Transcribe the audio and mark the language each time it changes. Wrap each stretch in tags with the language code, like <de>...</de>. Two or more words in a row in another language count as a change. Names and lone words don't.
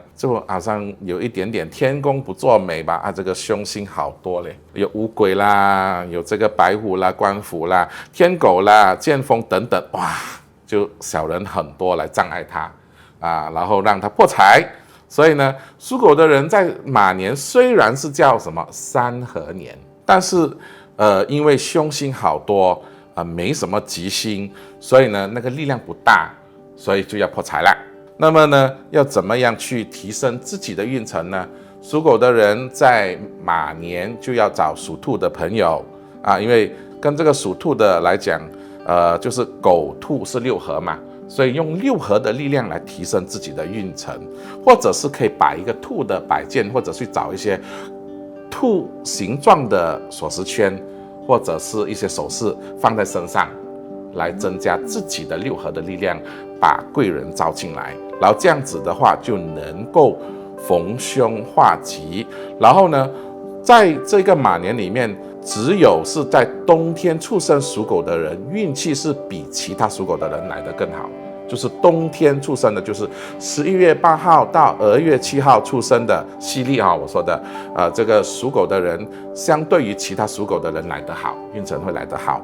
<zh>就好像有一點點天公不作美吧，這個凶星好多嘞，有烏龜啦，有這個白虎啦、官府啦、天狗啦、劍鋒等等，哇，就小人很多來障礙他然後讓他破財。所以呢，屬狗的人在馬年雖然是叫什麼三合年，但是因為凶星好多。沒什麼吉星，所以呢那個力量不大，所以就要破財了。那麼呢，要怎麼樣去提升自己的運程呢？屬狗的人在馬年就要找屬兔的朋友啊，因為跟這個屬兔的來講，就是狗兔是六合嘛，所以用六合的力量來提升自己的運程，或者是可以擺一個兔的擺件，或者去找一些兔形狀的鎖匙圈，或者是一些首飾放在身上，來增加自己的六合的力量，把貴人招進來，然後這樣子的話就能夠逢凶化吉。然後呢，在這個馬年裡面，只有是在冬天出生屬狗的人，運氣是比其他屬狗的人來得更好。就是冬天出生的，就是11月8號到2月7號出生的西曆啊，我說的，這個屬狗的人，相對於其他屬狗的人來得好，運程會來得好。</zh>